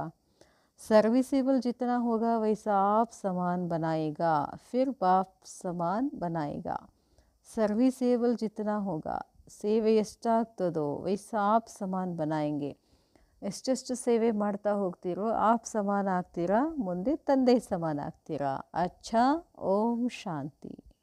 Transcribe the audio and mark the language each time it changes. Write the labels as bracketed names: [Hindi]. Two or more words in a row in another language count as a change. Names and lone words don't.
[Hindi] सर्विसेबल जितना होगा वैसा आप समान बनाएगा, फिर बाप समान बनाएगा. सर्विसेबल जितना होगा, [Kannada] ಸೇವೆ ಎಷ್ಟಾಗ್ತದೋ [Hindi] वैसा आप समान बनाएंगे. [Kannada] ಎಷ್ಟೆಷ್ಟು ಸೇವೆ ಮಾಡ್ತಾ ಹೋಗ್ತೀರೋ [Hindi] आप समान [Kannada] ಆಗ್ತೀರಾ, ಮುಂದೆ ತಂದೆ ಸಮಾನ ಆಗ್ತೀರಾ. [Hindi] अच्छा, ओम शांति.